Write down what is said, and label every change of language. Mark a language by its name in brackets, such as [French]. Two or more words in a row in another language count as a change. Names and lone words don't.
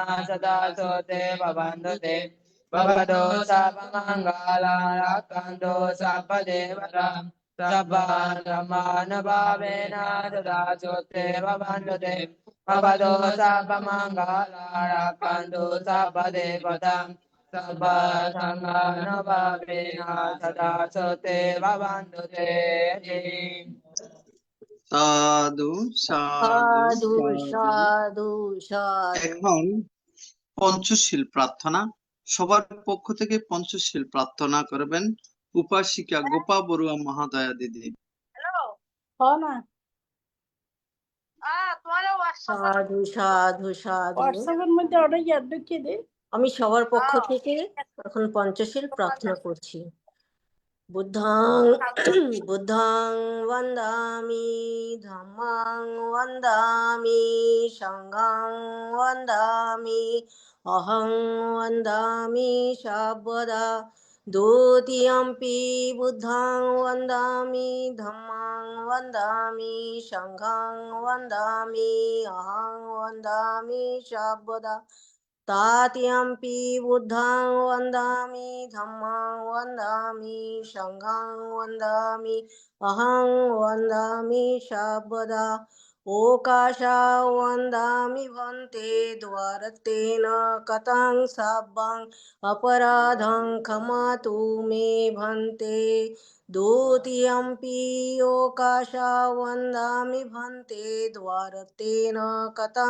[Pali] Sada Sote Bhavandute Bhavado Sabba Mangala Rakanto Sabba Devata Sabba Dhammanubhavena Sada Sote Bhavandute Bhavado Sabba Mangala Rakanto Sabba Devata Sabba Dhammanubhavena Sada Sote Bhavandute. [Bangla] সাধু সাধু সাধু সাধু। এখন পঞ্চশীল প্রার্থনা। সবার পক্ষ থেকে পঞ্চশীল প্রার্থনা করবেন উপাসিকা গোপা বড়ুয়া মহাদয়া দিদি। সাধু সাধু সাধু। আমি সবার পক্ষ থেকে এখন পঞ্চশীল প্রার্থনা করছি। [Pali] বুদ্ধং বুদ্ধং বন্দামি ধম্মং বন্দামি সংঘং বন্দামি অহং বন্দামি সর্বদা দ্বিতীয়ম্পি বুদ্ধং বন্দামি ধম্মং বন্দামি সংঘং বন্দামি অহং বন্দামি সর্বদা तात्यम्पि बुद्धं वन्दामि धम्मं वन्दामि सङ्घं वन्दामि अहं वन्दामि सर्वदा ओकाशा वन्दामि भन्ते द्वारतेन कथं सब्बं अपराधं क्षमतु मे भन्ते द्वितीयम्पि ओकाशा वन्दामि भन्ते द्वारतेन कथं